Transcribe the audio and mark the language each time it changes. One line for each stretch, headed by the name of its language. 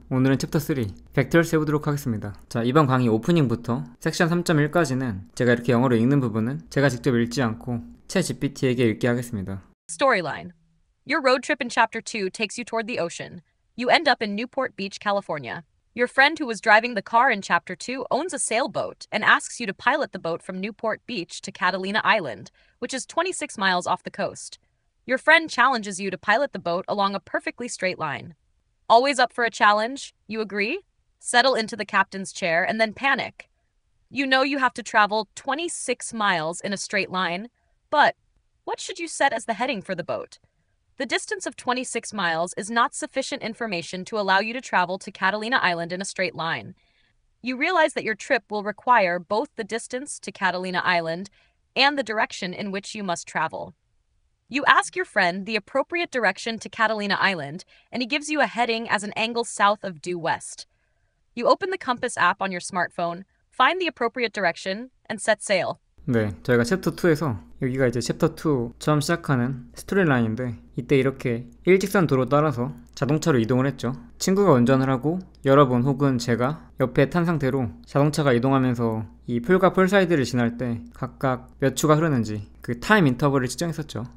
Korean: 오늘은 챕터 3 벡터를 해보도록 하겠습니다. 자, 이번 강의 오프닝부터 섹션 3.1까지는 제가 이렇게 영어로 읽는 부분은 제가 직접 읽지 않고 챗GPT에게 읽게 하겠습니다.
English: Storyline. Your road trip in Chapter 2 takes you toward the ocean. You end up in Newport Beach, California. Your friend who was driving the car in Chapter 2 owns a sailboat and asks you to pilot the boat from Newport Beach to Catalina Island, which is 26 miles off the coast. Your friend challenges you to pilot the boat along a perfectly straight line. Always up for a challenge? You agree? Settle into the captain's chair and then panic. You know you have to travel 26 miles in a straight line, but what should you set as the heading for the boat? The distance of 26 miles is not sufficient information to allow you to travel to Catalina Island in a straight line. You realize that your trip will require both the distance to Catalina Island and the direction in which you must travel. You ask your friend the appropriate direction to Catalina Island, and he gives you a heading as an angle south of due west. You open the compass app on your smartphone, find the appropriate direction, and set sail.
Korean: 네, 저희가 챕터 2에서 여기가 이제 챕터 2 처음 시작하는 스토리라인인데 이때 이렇게 일직선 도로 따라서 자동차로 이동을 했죠. 친구가 운전을 하고 여러분 혹은 제가 옆에 탄 상태로 자동차가 이동하면서 이 풀과 풀 사이드를 지날 때 각각 몇 초가 흐르는지 그 타임 인터벌을 측정했었죠.